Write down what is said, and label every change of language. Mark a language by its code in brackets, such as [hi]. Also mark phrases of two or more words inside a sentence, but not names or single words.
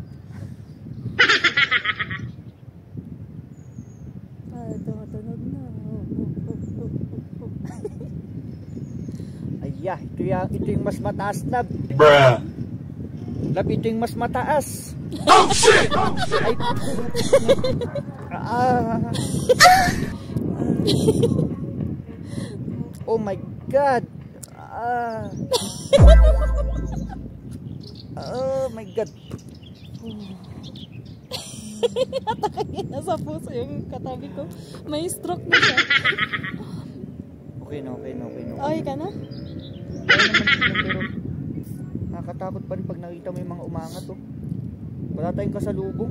[tl] Tunog na. Ayah, ito yung mas mataas, lab. Bruh. Lab, ito yung mas mataas. [en] Oh shit! [tl] Ay, [en] oh my God. Oh my God. [tl] Atake nasa puso yung katabi ko. May stroke na siya. Okay na. Okay ka na? Kaya naman tingnan, pero nakakatakot pa rin pag nakita mo yung mga umangat oh. Wala tayong kasalubong.